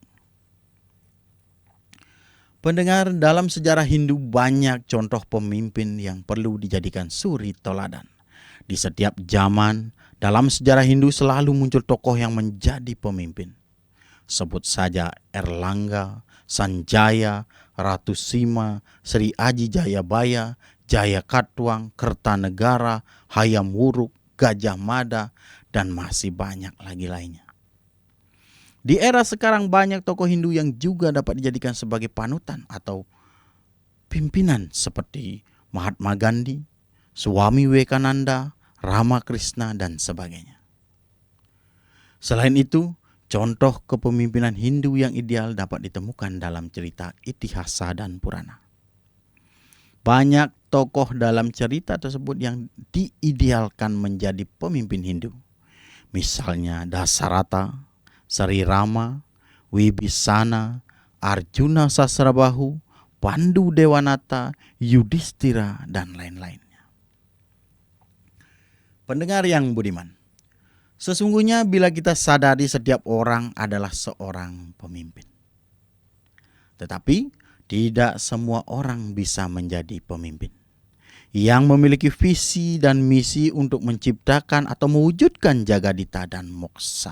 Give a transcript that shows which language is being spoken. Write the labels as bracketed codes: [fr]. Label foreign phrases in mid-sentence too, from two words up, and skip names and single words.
[id] Pendengar, dalam sejarah Hindu banyak contoh pemimpin yang perlu dijadikan suri teladan. Di setiap zaman, dalam sejarah Hindu selalu muncul tokoh yang menjadi pemimpin. Sebut saja Erlangga, Sanjaya, Ratu Sima, Sri Aji Jayabaya, Jaya Katuang, Kertanegara, Hayam Wuruk, Gajah Mada, dan masih banyak lagi lainnya. Di era sekarang banyak tokoh Hindu yang juga dapat dijadikan sebagai panutan atau pimpinan seperti Mahatma Gandhi, Swami Vivekananda, Ramakrishna, dan sebagainya. Selain itu, contoh kepemimpinan Hindu yang ideal dapat ditemukan dalam cerita Itihasa dan Purana. Banyak tokoh dalam cerita tersebut yang diidealkan menjadi pemimpin Hindu. Misalnya Dasarata, Sri Rama, Wibisana, Arjuna Sasrabahu, Pandu Dewanata, Yudhistira, dan lain-lainnya. Pendengar yang budiman, sesungguhnya bila kita sadari setiap orang adalah seorang pemimpin. Tetapi tidak semua orang bisa menjadi pemimpin yang memiliki visi dan misi untuk menciptakan atau mewujudkan Jagadita dan Moksa.